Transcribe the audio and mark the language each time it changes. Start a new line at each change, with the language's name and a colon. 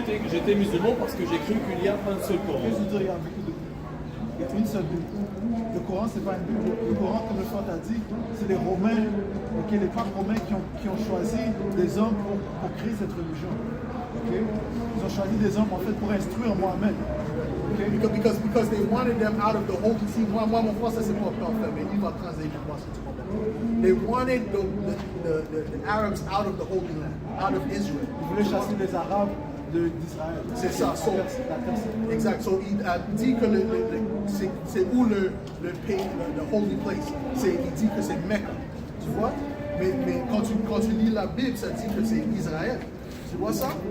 French: J'étais musulman parce que j'ai cru qu'il y a un seul Coran. Je veux dire, il y a beaucoup de Bibles. Il y a une seule Bible. Le Coran, c'est pas une Bible. Le Coran, comme le frère t'a dit, c'est les Romains, les papes romains qui ont choisi des hommes pour créer cette religion. Okay? Ils ont choisi des hommes en fait pour instruire Mohammed. Okay?
English: Because they wanted them out of the holy see.
French: Moi, mon français, c'est pas parfait, mais il va translater pour moi si tu comprends.
English: They wanted the Arabs out of the Holy Land, out of Israel.
French: Ils voulaient chasser les Arabes d'Israël. C'est ça.
English: So,
French: La terre sainte. exact.
English: So,
French: il a dit que c'est où le pays, le
English: holy place.
French: Il dit que c'est Mecca. Tu vois? Mais quand tu lis la Bible, ça dit que c'est Israël. Tu vois ça?